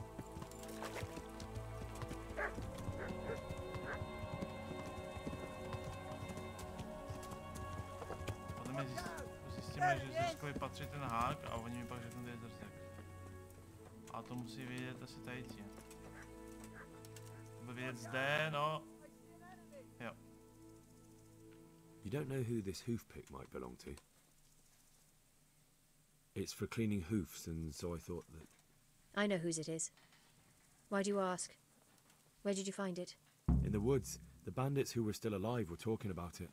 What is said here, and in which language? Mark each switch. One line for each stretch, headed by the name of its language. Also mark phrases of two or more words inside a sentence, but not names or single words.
Czech: Podle mě zjistíme, že ZRZEKovi patří ten hák a oni mi pak řeknou, že je ZRZEK. A to musí vědět asi tady ti. Bude vědět zde, no. Jo.
English: You don't know who this hoof pick might belong to? It's for cleaning hoofs, and so I thought that... I know whose it is. Why do you ask? Where did you find it? In the woods. The bandits who were still alive were talking about it.